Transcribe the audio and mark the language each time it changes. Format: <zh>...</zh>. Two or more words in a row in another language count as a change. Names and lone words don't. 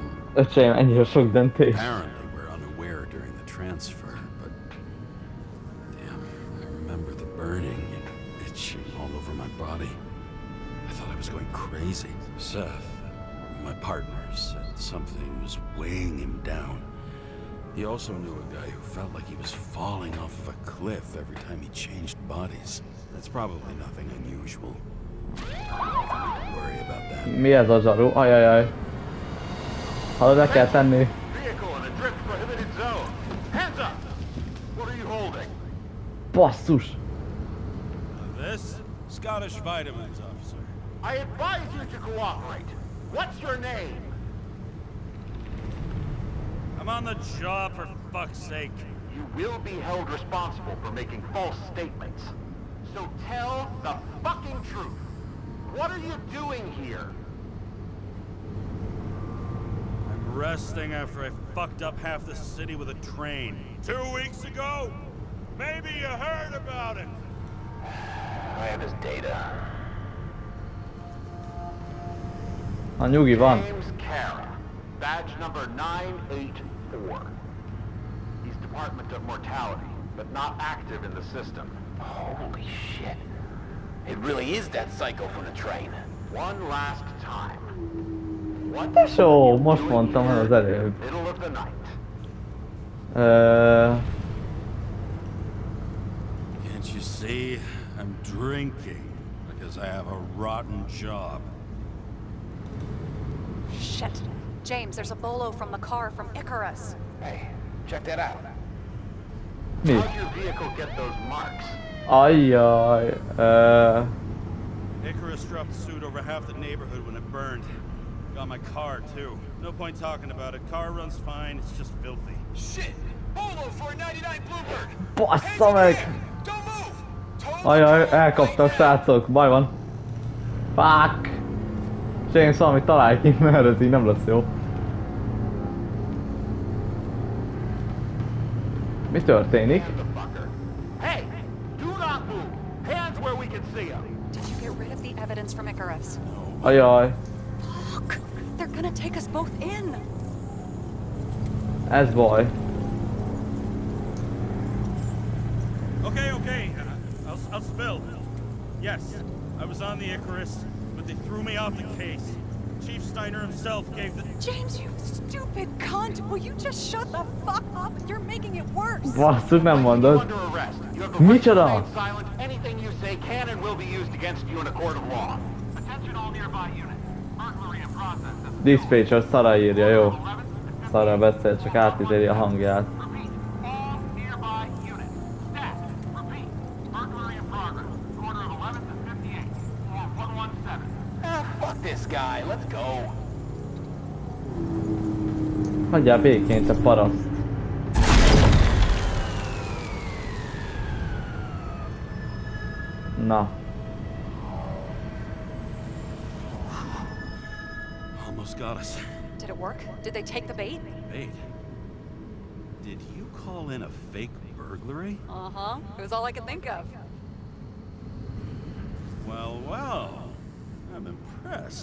<hu>Öcsém, ennyire sok döntés.</hu> <en>Apparently we're unaware during the transfer, but damn, I remember the burning and itching all over my body. I thought I was going crazy. Seth, my partner, said something was weighing him down. He also knew a guy who felt like he was falling off of a cliff every time he changed bodies. That's probably nothing unusual. Don't worry about that.</en> <hu>Mi ez a zsaru? Ajajaj. Hallod, le kell tenni.</hu> <en>Vehicle in a drift prohibited zone. Hands up! What are you holding?</en> <hu>Basszus!</hu> <en>This? Scottish vitamins, officer. I advise you to cooperate. What's your name? I'm on the job, for fuck's sake. You will be held responsible for making false statements. So tell the fucking truth. What are you doing here? I'm resting after I fucked up half the city with a train. 2 weeks ago? Maybe you heard about it. I have his data.</en> <hu>A nyugi van.</hu> <en>James Karra, badge number 984. He's Department of Mortality, but not active in the system. Holy shit. It really is that psycho from the train. One last time. What</en> <hu>Tesó, most mondtam el az előbb.</hu> <en>middle of the night. Can't you see? I'm drinking because I have a rotten job. Shit. James, there's a bolo from the car from Icarus. Hey, check that out.</en> <hu>Mi?</hu> <en>How'd your vehicle get those marks?</en> <hu>Ajjaj.</hu> <en>Icarus dropped suit over half the neighborhood when it burned. Got my car, too. No point talking about it. Car runs fine, it's just filthy. Shit! Bolo for a 99 Bluebird!</en> <hu>Bassza meg!</hu> <en>Don't move!</en> <hu>Ajjaj, elkaptak srácok, baj van.</hu> <en>Fuck!</en> <hu>James, valami találj ki, mert ez így nem lesz jó. Mi történik?</hu> <en>The fucker. Hey, do not move. Hands where we can see him. Did you get rid of the evidence from Icarus?</en> <hu>Ajjaj.</hu> <en>Fuck! They're gonna take us both in!</en> <hu>Ez baj.</hu> <en>Okay. I'll spill. Yes, I was on the Icarus, but they threw me off the case. Chief Steiner himself gave the... James, you stupid cunt! Will you just shut the fuck up? You're making it worse!</en> <hu>Basszus, nem mondod.</hu> <en>Under arrest. You have the right to</en> <hu>Micsoda?</hu> <en>remain silent. Anything you say can and will be used against you in a court of law. Attention all nearby units. Burglary in process. Dispatcher,</en> <hu>Sara írja, jó. Sara beszél, csak átizéli a hangját.</hu> <en>Repeat. All nearby units. Stat. Repeat. Burglary in progress. Order of 11 to 58. Or 117. Ah, fuck this guy. Let's go.</en> <hu>Hagyjál békén, te paraszt. Na.</hu> <en>Almost got us. Did it work? Did they take the bait? Wait. Did you call in a fake burglary? Uh-huh. It was all I could think of. Well. I'm impressed.</en>